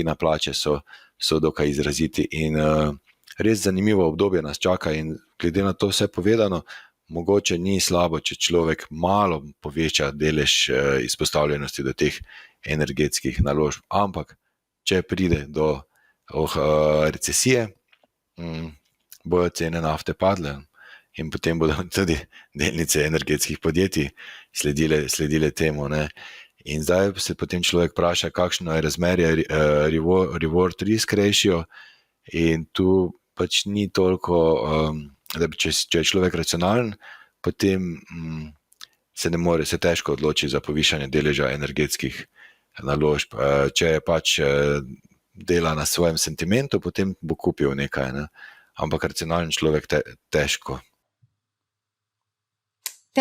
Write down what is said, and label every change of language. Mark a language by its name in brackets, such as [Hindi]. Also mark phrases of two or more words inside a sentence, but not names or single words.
[Slovenian] na plače so dokaj izraziti, in res zanimivo obdobje nas čaka, in glede na to vse povedano, mogoče ni slabo, če človek malo poveča delež izpostavljenosti do teh energetskih naložb, ampak če pride do recesije, bojo cene nafte padle in potem bodo tudi delnice energetskih podjetij sledile temu. In zdaj se potem človek vpraša, kakšno je razmerje [English] reward risk ratio, [Slovenian] in tu pač ni toliko, da če je človek racionalen, potem se težko odloči za povišanje deleža energetskih naložb. Če je pač dela na svojem sentimentu, potem bo kupil nekaj, ampak racionalen človek težko.